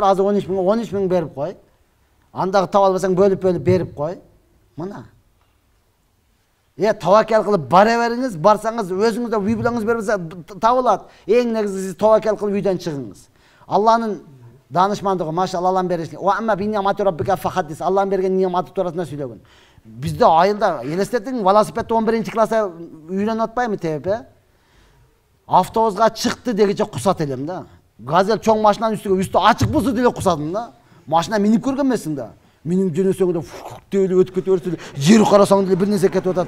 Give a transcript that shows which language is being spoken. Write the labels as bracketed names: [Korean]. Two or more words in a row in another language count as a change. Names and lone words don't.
[Kyrgyz] Азыр 13 миң берип кой. Андагы таба албасаң бөлүп берип кой. Мына. Тавакел кылып бара бериңиз, барсаңыз өзүңүз да үй булаңыз бербесе табылат. Эң негизи сиз тавакел кылып үйдөн чыгыңыз. Алланын данышмандыгы, машалла, Алланын беришин. [Arabic] وأما بنعمة ربك فحدث. [Kyrgyz] Алланын берген ниъматы туурасында сүйлөгөн. Бизде айылда элестетиң, велосипедти 11 класста үйрөнүп атпаймы тепе? Автобуска чыкты дегиче кусат элем да. Газель чоң машинанын үстү ачык болсо деле кусадым да. Машина минип көргөн эмесиң да. Менин жөнөсөң да деп өтүп кете берсе, жер карасаң деле бир нерсе кетип атат.